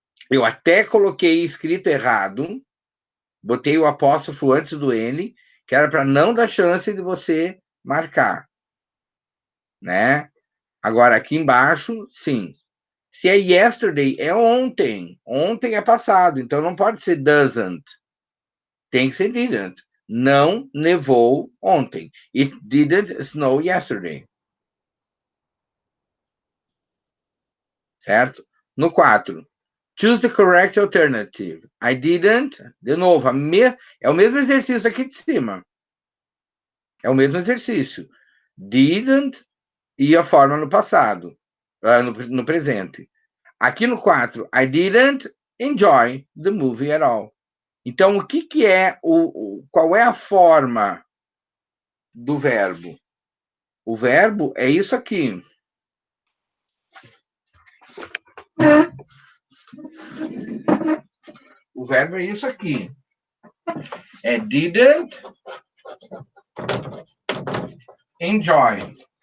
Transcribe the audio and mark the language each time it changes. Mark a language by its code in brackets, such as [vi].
[pt] Eu até coloquei escrito errado, botei o apóstrofo antes do N, que era para não dar chance de você marcar. Né? Agora, aqui embaixo, sim. Se é yesterday, é ontem. Ontem é passado, então não pode ser doesn't. Tem que ser didn't. Não nevou ontem. [en] It didn't snow yesterday. [pt] Certo? No 4. [en] Choose the correct alternative. I didn't. [pt] De novo, é o mesmo exercício aqui de cima. É o mesmo exercício. Didn't e a forma no passado. No presente. Aqui no 4, [en] I didn't enjoy the movie at all. [pt] Então, o que é qual é a forma do verbo? O verbo é isso aqui. O verbo é isso aqui. É didn't enjoy.